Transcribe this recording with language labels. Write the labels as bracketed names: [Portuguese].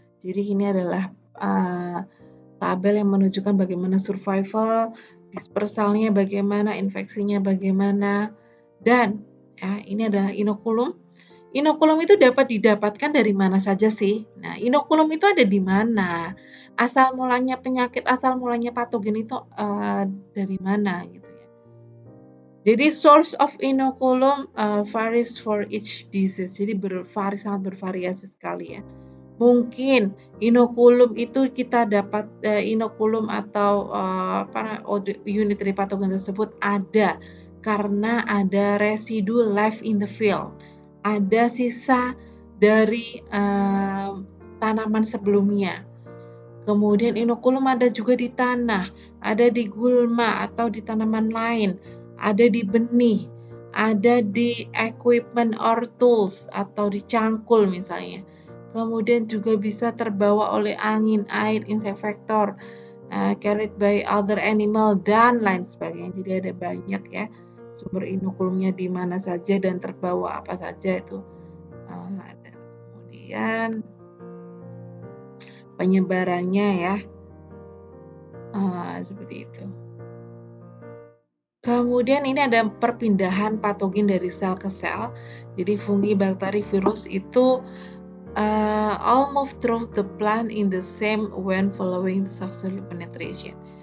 [Indonesian] Jadi ini adalah tabel yang menunjukkan bagaimana survival, dispersalnya bagaimana, infeksinya bagaimana, dan ya, ini adalah inokulum. Inokulum itu dapat didapatkan dari mana saja sih? Nah, inokulum itu ada di mana? Asal mulanya penyakit, asal mulanya patogen itu dari mana gitu ya. Jadi [English] source of inoculum varies for each disease. [Indonesian] Jadi sangat bervariasi sekali ya. Mungkin inokulum itu kita dapat inokulum atau unit dari patogen tersebut ada karena ada residu [English] left in the field. [Indonesian] Ada sisa dari tanaman sebelumnya. Kemudian inokulum ada juga di tanah, ada di gulma atau di tanaman lain, ada di benih, ada di [English] equipment or tools [Indonesian] atau di cangkul misalnya. Kemudian juga bisa terbawa oleh angin, air, [English] insect vector, carried by other animal [Indonesian] dan lain sebagainya. Jadi ada banyak ya sumber inokulumnya di mana saja dan terbawa apa saja itu ada. Kemudian penyebarannya ya. Seperti itu. Kemudian ini ada perpindahan patogen dari sel ke sel. Jadi fungi, bakteri, virus itu [English] all move through the plant in the same when following the successful penetration.